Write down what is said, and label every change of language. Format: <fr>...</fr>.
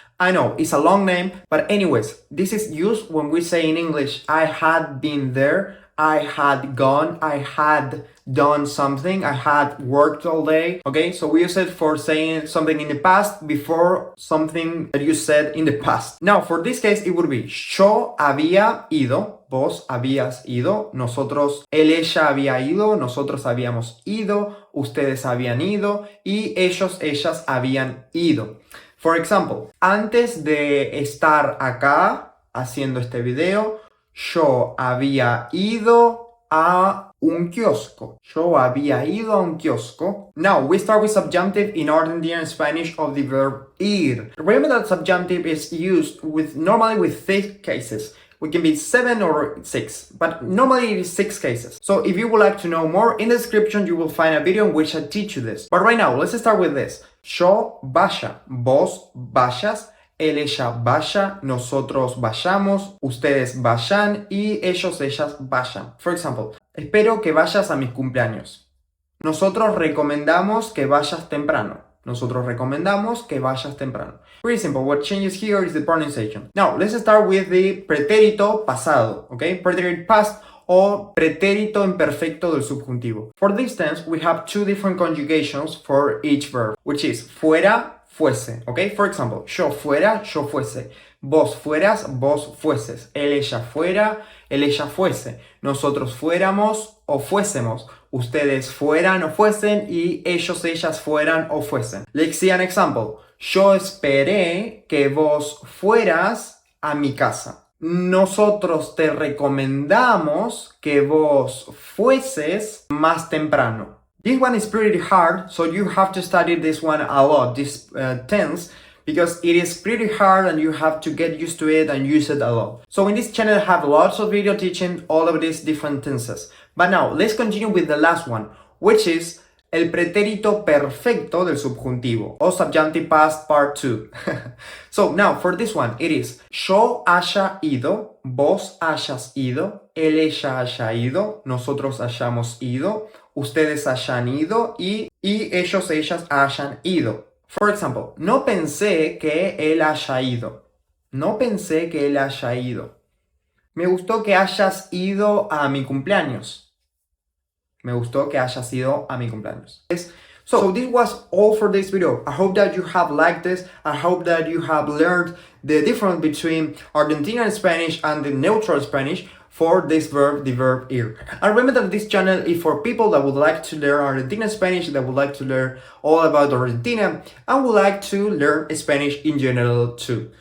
<en>I know, it's a long name, but anyways, this is used when we say in English, I had been there, I had gone, I had done something, I had worked all day. Okay, so we use it for saying something in the past before something that you said in the past. Now, for this case, it would be</en> <es>yo había ido, vos habías ido, ella había ido, nosotros habíamos ido, ustedes habían ido y ellas habían ido.</es> <en>For example,</en> <es>antes de estar acá haciendo este video, yo había ido a un kiosco.</es> <en>Now, we start with subjunctive in Argentinian Spanish of the verb ir. Remember that subjunctive is used normally with 6 cases. We can be 7 or 6, but normally it is 6 cases. So if you would like to know more, in the description you will find a video in which I teach you this. But right now, let's start with this.</en> <es>Yo vaya, vos vayas, ella vaya, nosotros vayamos, ustedes vayan y ellas vayan.</es> <en>For example,</en> <es>espero que vayas a mis cumpleaños. Nosotros recomendamos que vayas temprano.</es> <en>Pretty simple. What changes here is the pronunciation. Now, let's start with the pretérito pasado, okay?</en> <es>Pretérito past o pretérito imperfecto del subjuntivo.</es> <en>For this tense, we have 2 different conjugations for each verb, which is</en> <es>fuera, fuese,</es> <en>okay? For example,</en> <es>yo fuera, yo fuese. Vos fueras, vos fueses. Ella fuera, ella fuese. Nosotros fuéramos o fuésemos. Ustedes fueran o fuesen y ellas fueran o fuesen.</es> <en>Let's see an example.</en> <es>Yo esperé que vos fueras a mi casa. Nosotros te recomendamos que vos fueses más temprano.</es> <en>This one is pretty hard, so you have to study this one a lot, this tense, because it is pretty hard and you have to get used to it and use it a lot. So in this channel I have lots of video teaching all of these different tenses. But now, let's continue with the last one, which is</en> <es>el pretérito perfecto del subjuntivo,</es> <en>o subjunctive past part 2. So now, for this one, it is</en> <es>yo haya ido, vos hayas ido, ella haya ido, nosotros hayamos ido, ustedes hayan ido y ellas hayan ido.</es> <en>For example,</en> <es>no pensé que él haya ido. No pensé que él haya ido. Me gustó que hayas ido a mi cumpleaños. Me gustó que hayas ido a mi cumpleaños.</es> <en>So this was all for this video. I hope that you have liked this. I hope that you have learned the difference between Argentinian Spanish and the neutral Spanish for this verb, the verb ir. And remember that this channel is for people that would like to learn Argentinian Spanish, that would like to learn all about Argentina, and would like to learn Spanish in general too.</en>